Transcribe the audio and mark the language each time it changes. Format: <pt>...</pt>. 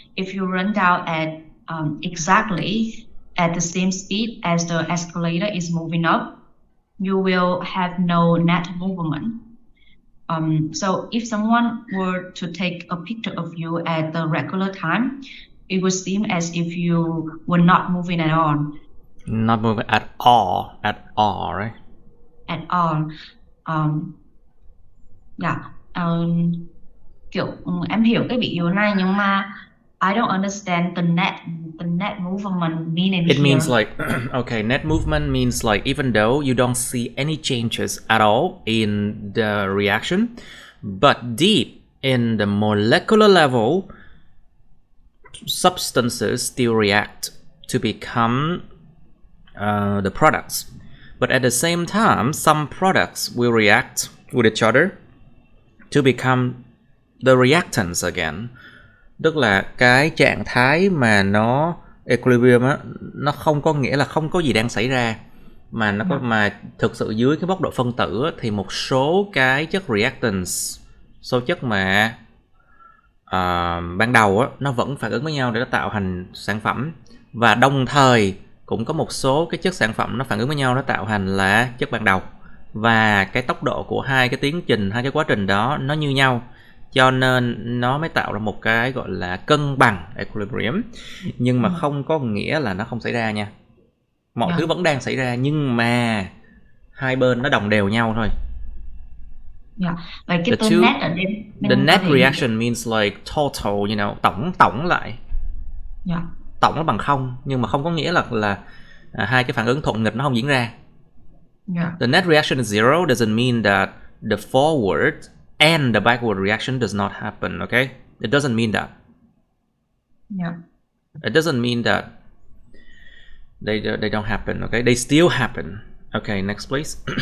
<en>If you run down at exactly at the same speed as the escalator is moving up, you will have no net movement. So if someone were to take a picture of you at the regular time, it would seem as if you were not moving at all. Not moving at all, right? At all.</en> <vi>Um, Dạ, kiểu em hiểu cái ví dụ này, nhưng mà</vi> <en>I don't understand the net movement meaning It means here. like, okay, net movement means like even though you don't see any changes at all in the reaction, but deep in the molecular level, substances still react to become the products. But at the same time, some products will react with each other to become the reactants again.</en> <vi>Tức là cái trạng thái mà nó equilibrium á, nó không có nghĩa là không có gì đang xảy ra, mà nó có mà thực sự dưới cái mức độ phân tử á, thì một số cái chất reactants, số chất mà ban đầu á, nó vẫn phản ứng với nhau để nó tạo thành sản phẩm, và đồng thời cũng có một số cái chất sản phẩm nó phản ứng với nhau nó tạo thành là chất ban đầu, và cái tốc độ của hai cái tiến trình, hai cái quá trình đó nó như nhau, cho nên nó mới tạo ra một cái gọi là cân bằng equilibrium. Nhưng mà không có nghĩa là nó không xảy ra nha, mọi thứ vẫn đang xảy ra, nhưng mà hai bên nó đồng đều nhau thôi. Vậy cái tên net ở đây</vi> <en>The</en> <vi>mình có</vi> <en>net</en> <vi>thể</vi> <en>reaction means like total, you know,</en> <vi>tổng lại. Tổng nó bằng không, nhưng mà không có nghĩa là hai cái phản ứng thuận nghịch nó không diễn ra.</vi> <en>The net reaction is zero doesn't mean that the forward and the backward reaction does not happen, okay? It doesn't mean that. It doesn't mean that they don't happen, okay? They still happen. Okay, next please.</en>